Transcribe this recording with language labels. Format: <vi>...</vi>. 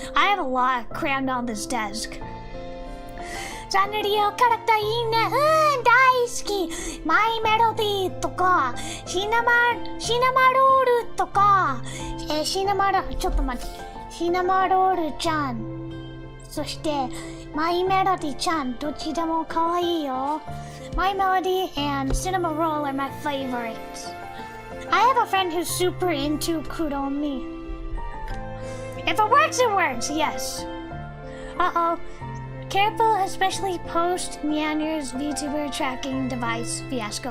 <en>I have a lot crammed on this desk.</en> <ja>サンリオキャラクターいいね。大好き。マイメロディーとか、シナマロールとか、ちょっと待って。シナマロールちゃん。そして、マイメロディーちゃん。どっちでも可愛いよ。</ja> <en>マイメロディー and Cinema Roll are my favorites. I have a friend who's super into Kuromi. If it works, it works, yes. Uh-oh. Careful, especially post Meander's Vtuber tracking device fiasco.</en>